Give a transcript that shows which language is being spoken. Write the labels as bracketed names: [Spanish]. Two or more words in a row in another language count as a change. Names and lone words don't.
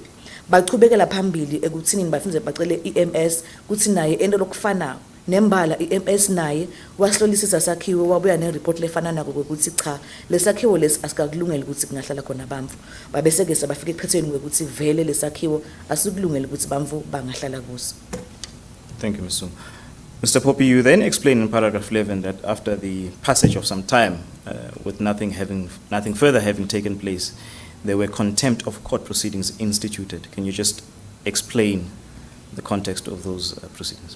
[Swati] Bachubekela phambili ekuthinini bafunze bacele EMS kuthi naye ento lokufanayo nembala EMS naye wasihlolisisa sakhiwo wabuya nereport lefana nako ukuthi cha lesakhiwo lesi asikakulungela ukuthi kungahlala khona bamvu. Babese ke sabafika eqhethweni ukuthi vele lesakhiwo asikulungela ukuthi bamvu bangahlala kuso. [English] Thank you, Ms. Zungu. Mr. Pope, you then explain in paragraph 11 that after the passage of some time, with nothing further having taken place, there were contempt of court proceedings instituted. Can you just explain the context of those proceedings?